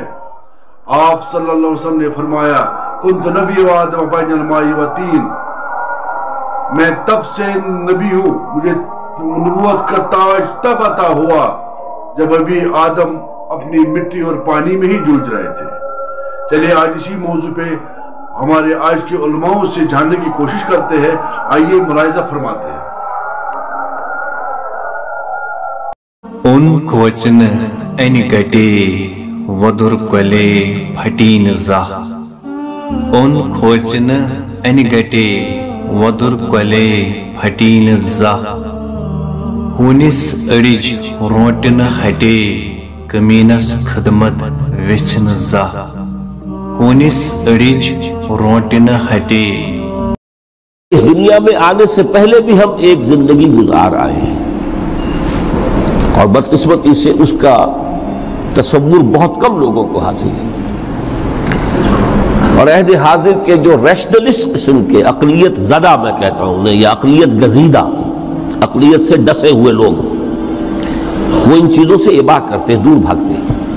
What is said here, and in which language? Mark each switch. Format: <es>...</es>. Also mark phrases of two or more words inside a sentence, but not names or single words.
<ur>آپ صلی اللہ علیہ وسلم نے فرمایا،</ur> <ar>کنت نبی و آدم بین الماء والطین،</ar> <ur>میں تب سے نبی ہوں، مجھے نبوت کا تاج تب عطا ہوا جب ابھی آدم اپنی مٹی اور پانی میں ہی جوجھ رہے تھے۔ چلیے آج اسی موضوع پہ ہمارے آج کے علماء سے جاننے کی کوشش کرتے ہیں، آئیے ملاحظہ فرماتے ہیں۔</ur> <ks>ان کوچن این گٹے ودر کلے پھٹین زا، ان کھوچن این گٹے ودر کلے پھٹین زا، ہونس اڑج روٹن ہٹے کمینس خدمت وچھن زا، ہونس اڑج روٹن ہٹے۔</ks> <ur>اس دنیا میں آنے سے پہلے بھی ہم ایک زندگی گزار آئے ہیں، اور بدقسمتی سے اس کا تصور بہت کم لوگوں کو حاصل ہے، اور عہد حاضر کے جو ریشنلسٹ قسم کے عقلیت زدہ میں کہتا ہوں انہیں، یا عقلیت گزیدہ، عقلیت سے ڈسے ہوئے لوگ، وہ ان چیزوں سے اباہ کرتے ہیں، دور بھاگتے ہیں۔</ur>